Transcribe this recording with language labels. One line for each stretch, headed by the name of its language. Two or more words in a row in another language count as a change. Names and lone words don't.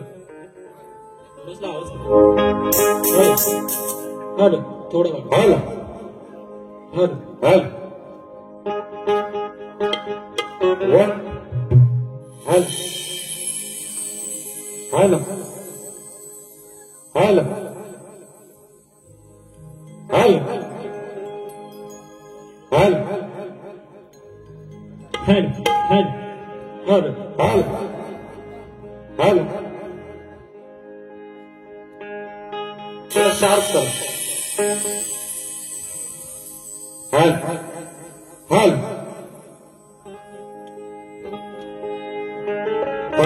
Marathi: बसला आवाज.
English: hello, hello,
Marathi: थोडं वाढव.
English: hello, hello, hello. One, hello, hello, hello. Hello. Hello. Hello. Hello. Hello. Hello.
Hindi: थोड़ा शार्प करो.
English: Hello. Hello. Hello.